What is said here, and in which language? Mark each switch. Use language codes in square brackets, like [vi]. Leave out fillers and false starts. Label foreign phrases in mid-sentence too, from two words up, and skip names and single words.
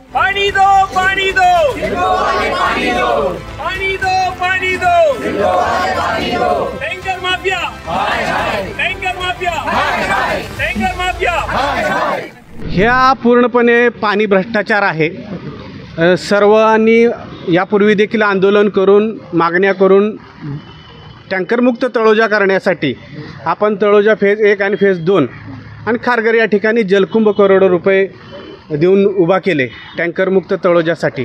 [hi] पानी दो, पानी दो, पानी दो, पानी दो, पानी दो, [en] tanker mafia, tanker mafia, tanker mafia. [mr] ह्या पूर्णपणे पाणी भ्रष्टाचार आहे। सर्वांनी यापूर्वी देखील आंदोलन करून मागण्या करून टँकरमुक्त तळोजा करण्यासाठी आपण तळोजा फेज 1 आणि फेज 2 आणि खारघर या ठिकाणी जलकुंभ करोडो रुपये देऊन उभा केले टँकरमुक्त तळोजासाठी।